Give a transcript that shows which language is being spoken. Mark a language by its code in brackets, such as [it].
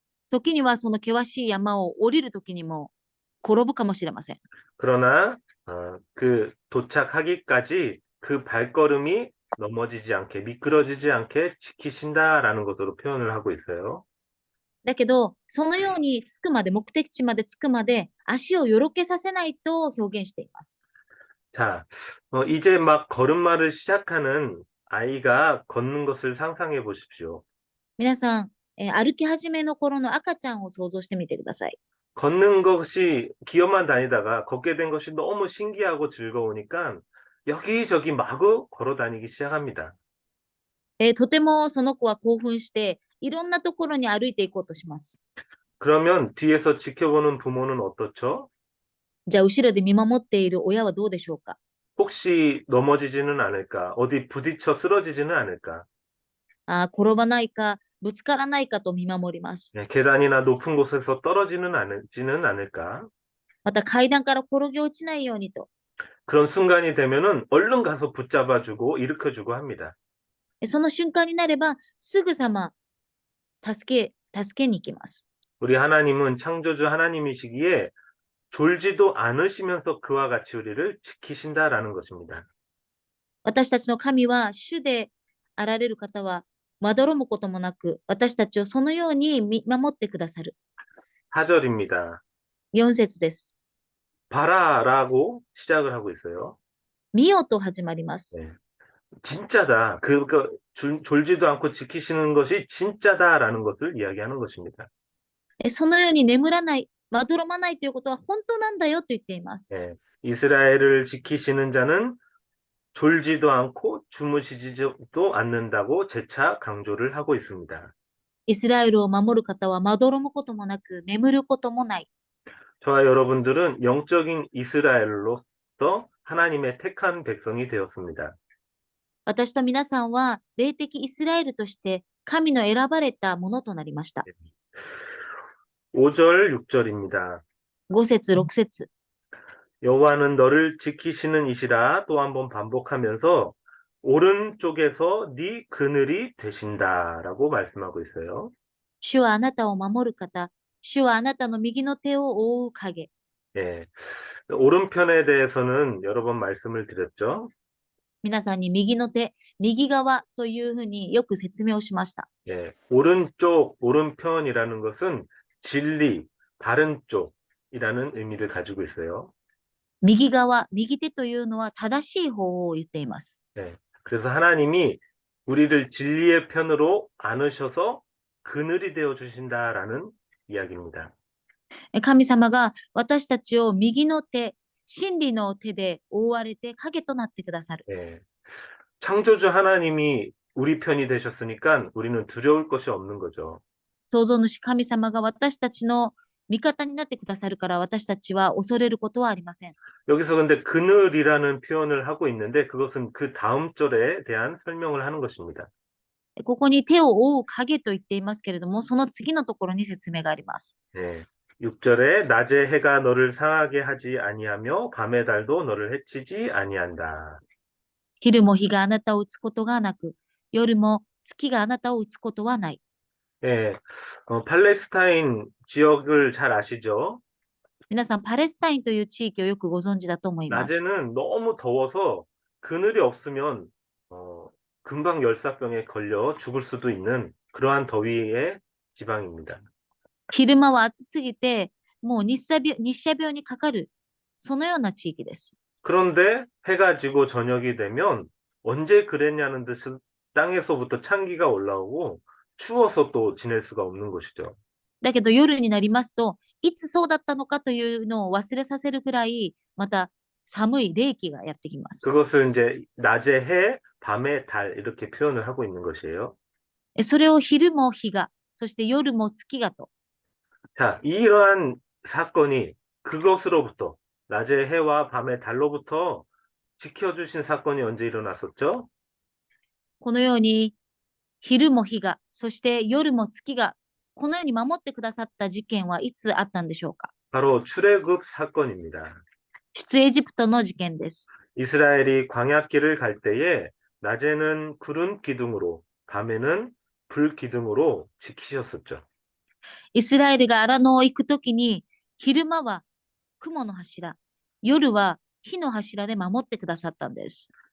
[ja] 時にはその険しい山を降りる時にも転ぶかもしれません。 [ko] 그러나 그 도착하기까지 그 발걸음이 넘어지지 않게 미끄러지지 않게 지키신다라는 것으로 표현을 하고 있어요. [ja] だけど、そのように着くまで、目的地まで着くまで、足をよろけさせないと表現しています。 [ko] 자, 이제 막 걸음마를 시작하는 아이가 걷는 것을 상상해 보십시오. [ja] 皆さん、歩き始めの頃の赤ちゃんを想像してみてください。 [ko] 걷는 것이 기어만 다니다가 걷게 된 것이 너무 신기하고 즐거우니까 여기저기 마구 걸어 다니기 시작합니다. [ja] とてもその子は興奮して、いろんなところに歩いていこうとします。 [ko] 그러면 뒤에서 지켜보는 부모는 어떻죠? [ja] じゃあ、後ろで見守っている親はどうでしょうか？ [ko] 혹시 넘어지지는 않을까? 어디 부딪혀 쓰러지지는 않을까? [ja] 転ばないか、ぶつからないかと見守ります。 [ko] 네, 계단이나 높은 곳에서 떨어지지는 않을까? [ja] また階段から転げ落ちないようにと、 [ko] 그런 순간이 되면은 얼른 가서 붙잡아주고 일으켜주고 합니다. [ja] その瞬間になれば、すぐさま助けに行きます。 [ko] 우리 하나님은 창조주 하나님이시기에 졸지도 않으시면서 그와 같이 우리를 지키신다라는 것입니다. [ja] 私たちの神は、主であられる方は、まどろむこともなく、私たちをそのように見守ってくださる。 [ko] 4절입니다. [ja] 4節です。 [ko] 봐라라고 시작을 하고 있어요. [ja] 見よと始まります。 [ko] 네. 진짜다. 졸지도 않고 지키시는 것이 진짜다라는 것을 이야기하는 것입니다. [ja] そのように眠らない、まどろまないということは本当なんだよと言っています。 [ko] 네. 이스라엘을 지키시는 자는 졸지도 않고 주무시지도 않는다고 재차 강조를 하고 있습니다. [ja] イスラエルを守る方はまどろむこともなく、眠ることもない。 [ko] 저와 여러분들은 영적인 이스라엘로서 하나님의 택한 백성이 되었습니다. [ja] 私と皆さんは霊的イスラエルとして神の選ばれたものとなりました。 [ko] 5절, 6절입니다. [ja] 5節、6節。 [ko] 여호와는 너를 지키시는 이시라 또 한번 반복하면서 오른쪽에서 네 그늘이 되신다라고 말씀하고 있어요. [ja] 主はあなたを守る方、主はあなたの右の手を覆う影。 [ko] 예. 오른편에 대해서는 여러 번 말씀을 드렸죠. [ja] 皆さんに右の手、右側というふうによく説明をしました。 [ko] 예. 오른쪽, 오른편이라는 것은 진리, 바른 쪽이라는 의미를 가지고 있어요. [ja] 右側、右手というのは正しい方を言っています。 [ko] 예. 그래서 하나님이 우리를 진리의 편으로 안으셔서 그늘이 되어 주신다라는 이야기입니다. [ja] 神様が私たちを右の手、真理の手で覆われて影となってくださる。 [ko] 예. 창조주 하나님이 우리 편이 되셨으니까 우리는 두려울 것이 없는 거죠. [ja] 創造主神様が私たちの味方になってくださるから私たちは恐れることはありません。 [ko] 여기서 근데 그늘이라는 표현을 하고 있는데 그것은 그 다음 절에 대한 설명을 하는 것입니다. [ja] ここに手を覆う影と言っていますけれども、その次のところに説明があります。 [ko] 예. 6절에 낮에 해가 너를 상하게 하지 아니하며 밤의 달도 너를 해치지 아니한다. [ja] 昼も日があなたを打つことがなく、夜も月があなたを打つことはない。 [ko] 예. 팔레스타인 지역을 잘 아시죠? [ja] 皆さん、パレスタインという地域をよくご存知だと思います。 [ko] 낮에는 너무 더워서 그늘이 없으면 금방 열사병에 걸려 죽을 수도 있는 그러한 더위의 지방입니다. [ja] 昼間は暑すぎて、もう日射病にかかる、そのような地域です。 [ko] 그런데 해가 지고 저녁이 되면 언제 그랬냐는 듯이 땅에서부터 찬기가 올라오고 추워서 또 지낼 수가 없는 것이죠. [ja] だけど夜になりますと、いつそうだったのかというのを忘れさせるくらい、また寒い冷気がやってきます。 [ko] 그것을 이제 낮에 해, 밤에 달 이렇게 표현을 하고 있는 것이에요. [ja] それを昼も日が、そして夜も月がと。 [ko] 자, 이러한 사건이 그것으로부터 낮의 해와 밤의 달로부터 지켜주신 사건이 언제 일어났었죠? [ja] このように昼も日が、そして夜も月が、このように守ってくださった事件はいつあったんでしょうか？ [ko] 바로 출애굽 사건입니다. [ja] 出エジプトの事件です。 [ko] 이스라엘이 광야길을 갈 때에 낮에는 구름 기둥으로, 밤에는 불 기둥으로 지키셨었죠. [ja] イスラエルがアラノを行くときに、昼間は雲の柱、夜は火の柱で守ってくださったんです。